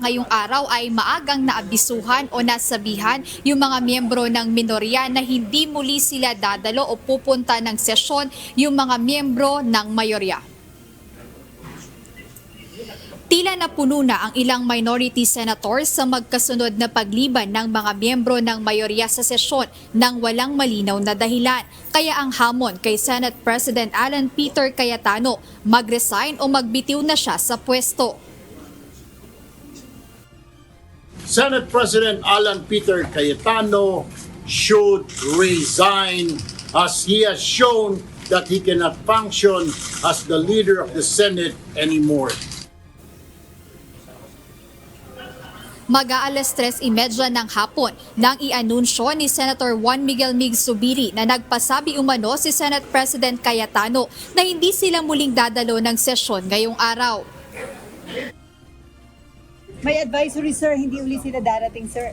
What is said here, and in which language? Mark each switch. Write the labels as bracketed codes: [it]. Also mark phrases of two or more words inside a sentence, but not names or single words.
[tl] Ngayong araw ay maagang naabisuhan o nasabihan yung mga miyembro ng minorya na hindi muli sila dadalo o pupunta ng sesyon yung mga miyembro ng mayorya. Tila napuno na ang ilang minority senators sa magkasunod na pagliban ng mga miyembro ng mayorya sa sesyon nang walang malinaw na dahilan. Kaya ang hamon kay Senate President Alan Peter Cayetano, mag-resign o magbitiw na siya sa pwesto. [en] Senate President Alan Peter Cayetano should resign as he has shown that he cannot function as the leader of the Senate anymore. [tl] Mag-aalas 3:30 ng hapon nang i-anunsyo ni Senator Juan Miguel Mig Zubiri na nagpasabi umano si Senate President Cayetano na hindi sila muling dadalo ng sesyon ngayong araw. May advisory sir, hindi uli sila darating sir.